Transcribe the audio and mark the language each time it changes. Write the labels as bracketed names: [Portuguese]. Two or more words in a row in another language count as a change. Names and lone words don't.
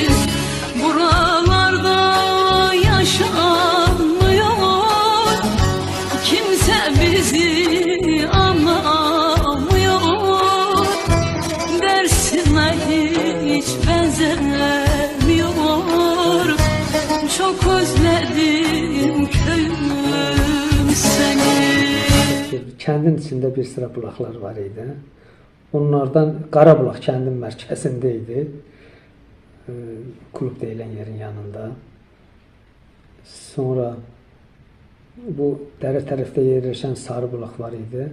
[Turkish] Buralarda yaşanmıyor, kimse bizi anlamıyor, dersime hiç benzemiyor. Çok özledim köyüm seni. [Azerbaijani] Kəndin içində bir sıra bulaqlar var idi. Onlardan Qarabulaq kəndin mərkəzində idi. Klub deyilən yerin yanında. Sonra bu dərə tərəfdə yerləşən Sarıbulaq var idi.